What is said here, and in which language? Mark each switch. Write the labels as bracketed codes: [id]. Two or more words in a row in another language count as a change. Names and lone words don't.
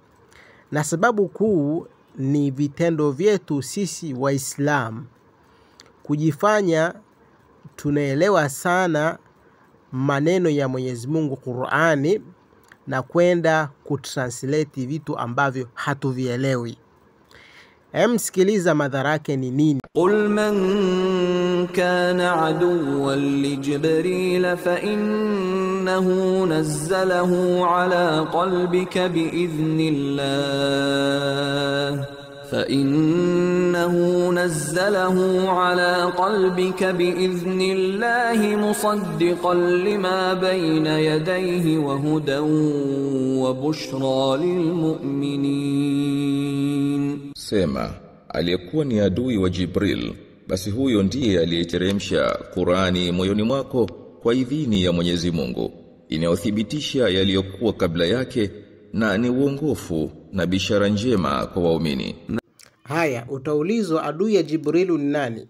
[sw] Na sababu kuu ni vitendo vyetu sisi Waislamu kujifanya tunaelewa sana maneno ya Mwenyezi Mungu Qur'ani na kwenda kutranslate vitu ambavyo hatuvielewi. Sikiliza madhara yake ni nini. [ar] قل من كان عدوا لجبريل فإنه نزله على قلبك بإذن الله مصدقا لما بين يديه وهدى وبشرى للمؤمنين. [sw] Sema, aliyekuwa ni adui wa Jibril, basi huyo ndiye aliyeteremsha Qur'ani moyoni mwako kwa idhini ya Mwenyezi Mungu, inayothibitisha yaliyokuwa kabla yake na ni uongofu na bishara njema kwa waumini. Haya, utaulizwa adui ya Jibril ni nani?